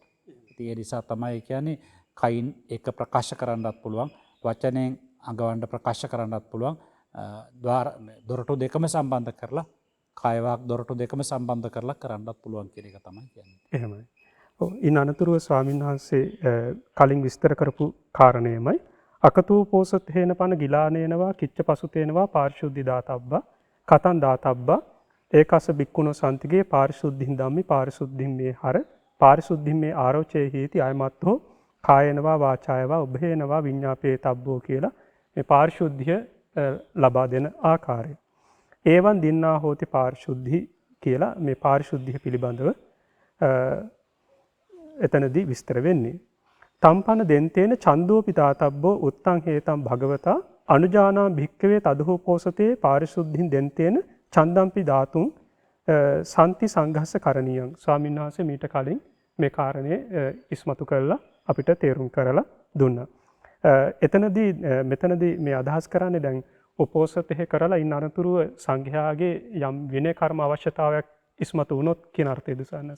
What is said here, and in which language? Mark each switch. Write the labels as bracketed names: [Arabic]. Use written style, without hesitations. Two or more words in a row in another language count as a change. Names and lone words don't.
[Sinhala] ඉතින් ඒ නිසා තමයි කියන්නේ කයින් එක ප්‍රකාශ කරන්නත් පුළුවන්, වචනයෙන් අඟවන්න ප්‍රකාශ කරන්නත් පුළුවන්. දොරටු දෙකම සම්බන්ධ කරලා කාය වාක් දොරටු දෙකම සම්බන්ධ කරලා කරන්නත් පුළුවන් කියන එක තමයි කියන්නේ. එහෙමයි. ඉන් අනතුරුව ස්වාමීන් වහන්සේ කලින් විස්තර කරපු කාරණේමයි [Pali] අකතූ පෝසතේන පන ගිලානේනවා කිච්ච පසුතේනවා පාරිශුද්ධි දාතබ්බා කතං දාතබ්බා ඒකස බික්කුණෝ සන්තිගේ පාරිශුද්ධින් ධම්මි පාරිශුද්ධින් මේ හර පාරිශුද්ධින් මේ ආරෝචේ හීති අයමත්තෝ කායේනවා වාචායවා උභේනවා විඤ්ඤාපේ තබ්බෝ [Sinhala] කියලා මේ පාරිශුද්ධිය ලබා දෙන ආකාරය. [Pali] ඒවන් දින්නා හෝති පාරිශුද්ධි [Sinhala] කියලා මේ පාරිශුද්ධිය පිළිබඳව එතනදී විස්තර වෙන්නේ. [Pali] තම්පන දෙන්තේන ඡන්දෝපි දාතබ්බෝ උත්තං හේතං භගවතා අනුජානා භික්ඛවේ තදහෝ පෝසතේ පාරිශුද්ධින් දෙන්තේන ඡන්දම්පි ධාතුන් සම්ති සංඝස්ස කරණීයං. [Sinhala] ස්වාමීන් වහන්සේ මීට කලින් මේ කාරණේ ඉස්මතු කරලා අපිට තේරුම් කරලා දුන්නා. මෙතනදී මේ අදහස් කරන්නේ දැන් උපෝසතේ කරලා ඉන්න අනතුරුව සංඝයාගේ යම් විනය කර්ම අවශ්‍යතාවයක් ඉස්මතු වුණොත් කියන අර්ථයද සන්නස?